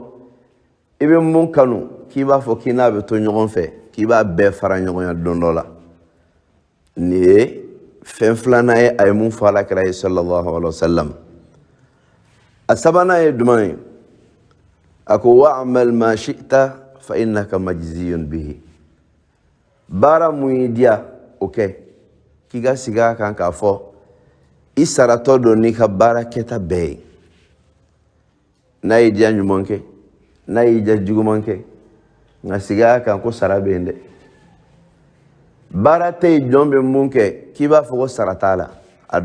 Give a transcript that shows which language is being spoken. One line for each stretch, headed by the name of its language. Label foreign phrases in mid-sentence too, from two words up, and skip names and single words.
Bambara: i bɛ mun kanu k'i b'a fɔ k'i n'a bɛ to ɲɔgɔn fɛ k'i b'a bɛɛ fara ɲɔgɔn ya don dɔ la nin ye fɛn filanan ye a ye mun fɔ alakira ye
Arabic: صلى الله عليه وسلم
Bambara: a sabanan ye jumɛn ye a ko
Arabic: واعمل ما شئت فإنك مجزي به
Bambara: baara mun y'i diya o kɛ k'i ka sigi a kan k'a fɔ i saratɔ don n'i ka baara kɛta bɛɛ ye n'a y'i diya ɲuman kɛ n'a y'i diya juguman kɛ nka sigi a kan ko sara bɛ yen dɛ baara tɛ yen jɔn bɛ mun kɛ k'i b'a fɔ ko sara t'a la a